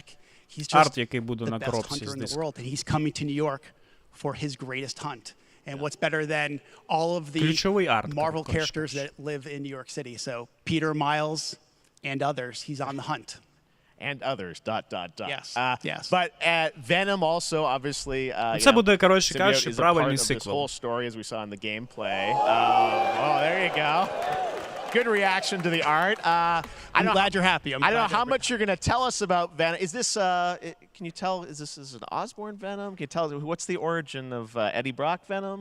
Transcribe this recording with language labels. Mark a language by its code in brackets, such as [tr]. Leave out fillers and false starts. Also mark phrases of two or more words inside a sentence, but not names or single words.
[en] He's just the best hunter in the world, and he's coming to New York for his greatest hunt. And what's better than all of the Marvel characters that live in New York City? So Peter, Miles, and others, he's on the hunt. And others, ... Yes, yes. But Venom also, obviously, [uk] це буде, коротше кажучи, правильний [en] this [uk] сиквел. [en] whole story, as we saw in the gameplay. There you go. Good reaction to the art. I'm glad you're happy. I don't know how much you're going to tell us about Venom. Is this, can you tell, is this an Osborn Venom? Can you tell us, what's the origin of Eddie Brock Venom?